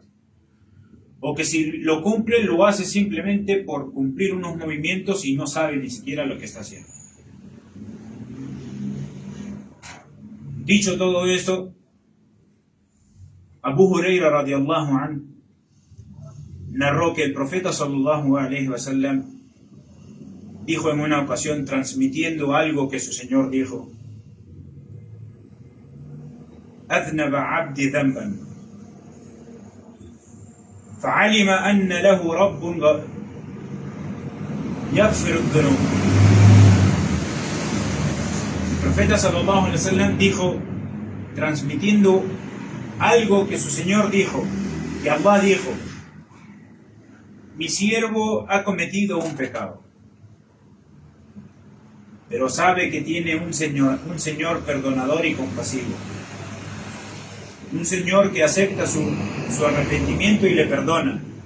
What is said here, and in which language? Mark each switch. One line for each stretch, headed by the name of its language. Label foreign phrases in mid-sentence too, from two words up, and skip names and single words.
Spanish: O que si lo cumple, lo hace simplemente por cumplir unos movimientos y no sabe ni siquiera lo que está haciendo. Dicho todo esto, Abu Huraira
Arabic: رضي الله عنه
Spanish: narró que el profeta
Arabic: صلى الله عليه وسلم
Spanish: dijo en una ocasión, transmitiendo algo que su Señor dijo:
Arabic: "أذنب عبدي ذنبا، فعلم أن له ربا يغفر الذنوب."
Spanish: El profeta
Arabic: صلى الله عليه وسلم
Spanish: dijo, transmitiendo algo que su Señor dijo, que Allah dijo: mi siervo ha cometido un pecado, pero sabe que tiene un Señor perdonador y compasivo, un Señor que acepta su arrepentimiento y le perdona.